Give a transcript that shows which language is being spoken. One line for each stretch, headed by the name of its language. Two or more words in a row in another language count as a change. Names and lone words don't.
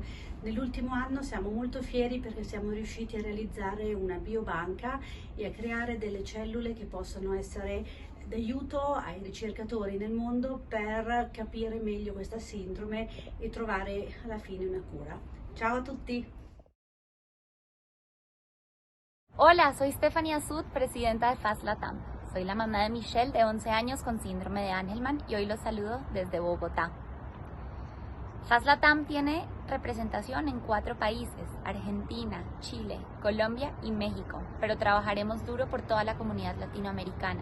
Italian: Nell'ultimo anno siamo molto fieri perché siamo riusciti a realizzare una biobanca e a creare delle cellule che possono essere d'aiuto ai ricercatori nel mondo per capire meglio questa sindrome e trovare alla fine una cura. Ciao a tutti!
Spanish: Hola, soy Stephanie Azud, presidenta de FAST LatAm. Soy la mamá de Michelle, de 11 años, con síndrome de Angelman, y hoy los saludo desde Bogotá. FAST LatAm tiene representación en 4 países: Argentina, Chile, Colombia y México, pero trabajaremos duro por toda la comunidad latinoamericana.